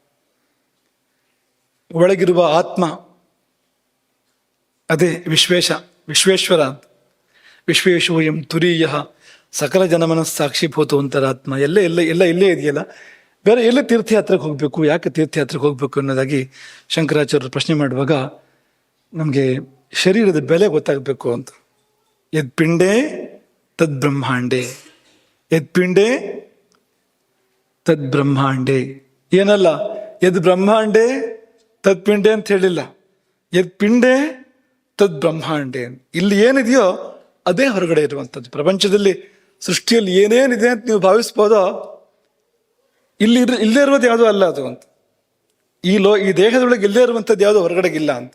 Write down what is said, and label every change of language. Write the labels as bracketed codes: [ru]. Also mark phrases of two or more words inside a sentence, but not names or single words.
[kn] ಒಳಗಿರುವ ಆತ್ಮ ಅದೇ ವಿಶ್ವೇಶ್ವರ ಅಂತ. [sa] ವಿಶ್ವೇಶೋಯಂ ತುರೀಯ ಸಕಲ ಜನಮನ ಸಾಕ್ಷಿಭೂತ ಅಂತರಾತ್ಮ. [kn] ಎಲ್ಲ ಇಲ್ಲೇ ಇದೆಯಲ್ಲ, ಬೇರೆ ಎಲ್ಲೇ ತೀರ್ಥಯಾತ್ರೆಗೆ ಹೋಗಬೇಕು, ಯಾಕೆ ತೀರ್ಥಯಾತ್ರೆಗೆ ಹೋಗ್ಬೇಕು ಅನ್ನೋದಾಗಿ ಶಂಕರಾಚಾರ್ಯರು ಪ್ರಶ್ನೆ ಮಾಡುವಾಗ ನಮಗೆ ಶರೀರದ ಬೆಲೆ ಗೊತ್ತಾಗಬೇಕು ಅಂತ. [sa] ಯದ್ ಪಿಂಡೇ ತದ್ ಬ್ರಹ್ಮಾಂಡೇ, ಯದ್ ಪಿಂಡೇ ತದ್ ಬ್ರಹ್ಮಾಂಡೇ. ಏನಲ್ಲ, ಯದ್ ಬ್ರಹ್ಮಾಂಡೇ ತದ್ ಪಿಂಡೇ [kn] ಅಂತ ಹೇಳಿಲ್ಲ, [sa] ಯದ್ ಪಿಂಡೇ ತದ್ ಬ್ರಹ್ಮಾಂಡೇ. [kn] ಇಲ್ಲಿ ಏನಿದೆಯೋ ಅದೇ ಹೊರಗಡೆ ಇರುವಂಥದ್ದು. ಪ್ರಪಂಚದಲ್ಲಿ ಸೃಷ್ಟಿಯಲ್ಲಿ ಏನೇನಿದೆ ಅಂತ ನೀವು ಭಾವಿಸ್ಬೋದೋ ಇಲ್ಲೇ ಇರುವುದು ಯಾವುದೋ ಅಲ್ಲ ಅದು ಅಂತ. ಈ ದೇಹದೊಳಗೆ ಇಲ್ಲೇ ಇರುವಂಥದ್ದು ಯಾವುದೋ ಹೊರಗಡೆಗಿಲ್ಲ ಅಂತ.